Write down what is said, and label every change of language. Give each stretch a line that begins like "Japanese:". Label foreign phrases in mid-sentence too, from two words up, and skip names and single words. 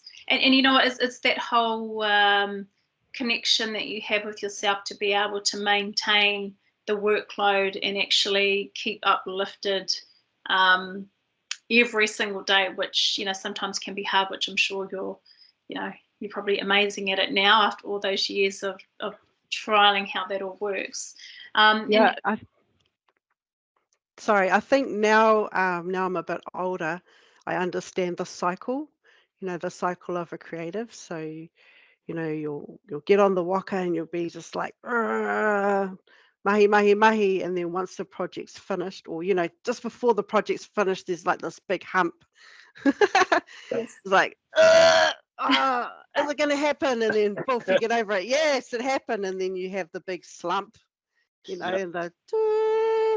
English: And you know, it's that whole connection that you have with yourself to be able to maintain the workload and actually keep uplifted every single day, which, sometimes can be hard, which I'm sure you're probably amazing at it now after all those years of trialing how that all works. Yeah, sorry, I think now I'm a bit older, I understand the cycle, the cycle of a creative. So, you'll get on the waka and you'll be just like,
Māori: "Arrgh, mahi, mahi, mahi."
English: And then once the project's finished, or, just before the project's finished, there's like this big hump. Yes. It's like, "Ugh, is it going to happen?" And then, poof, you get over it. Yes, it happened. And then you have the big slump, Yeah. and the,